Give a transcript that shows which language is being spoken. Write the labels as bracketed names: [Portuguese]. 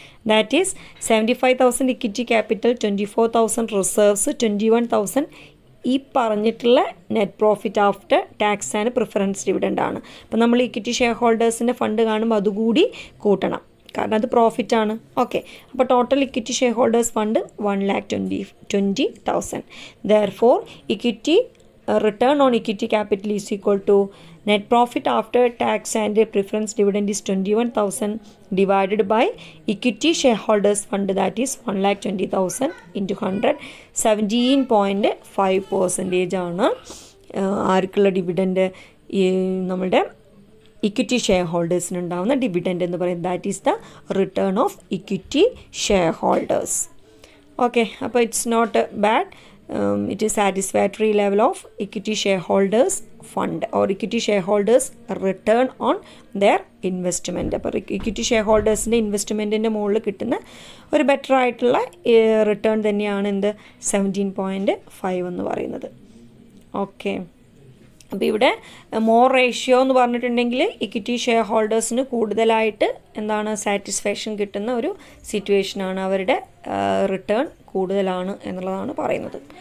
[English] that is 75,000 equity capital, 24,000 reserves, 21,000 [Malayalam] ഈ പറഞ്ഞിട്ടുള്ള [English] net profit after tax and preference dividend [Malayalam] ആണ്. അപ്പോൾ നമ്മൾ ഇക്വിറ്റി ഷെയർ ഹോൾഡേഴ്സിൻ്റെ ഫണ്ട് കാണുമ്പോൾ അതുകൂടി കൂട്ടണം, കാരണം അത് പ്രോഫിറ്റാണ്. ഓക്കെ, അപ്പോൾ total equity share holders fund 1,20,000. [English] therefore equity return on equity capital is equal to net profit after tax and preference dividend is 21,000 divided by equity shareholders fund, that is 1,20,000 into 100, 17.5% [Malayalam] ആണ് ആർക്കുള്ള dividend, നമ്മുടെ equity share ഹോൾഡേഴ്സിന് ഉണ്ടാകുന്ന dividend എന്ന് പറയുന്നത്. [English] That is the return of equity share holders. Okay, അപ്പോൾ it's not bad. It is satisfactory level of equity shareholders fund or equity shareholders return on their investment. [Malayalam] അപ്പോൾ equity share ഹോൾഡേഴ്സിൻ്റെ ഇൻവെസ്റ്റ്മെൻറ്റിൻ്റെ മുകളിൽ കിട്ടുന്ന ഒരു better ആയിട്ടുള്ള return തന്നെയാണ് എന്ത് 17.5 എന്ന് പറയുന്നത്. ഓക്കെ, അപ്പോൾ ഇവിടെ മോർ റേഷ്യോ എന്ന് പറഞ്ഞിട്ടുണ്ടെങ്കിൽ ഇക്വിറ്റി ഷെയർ ഹോൾഡേഴ്സിന് കൂടുതലായിട്ട് എന്താണ് സാറ്റിസ്ഫാക്ഷൻ കിട്ടുന്ന ഒരു സിറ്റുവേഷനാണ്, അവരുടെ റിട്ടേൺ കൂടുതലാണ് എന്നുള്ളതാണ് പറയുന്നത്.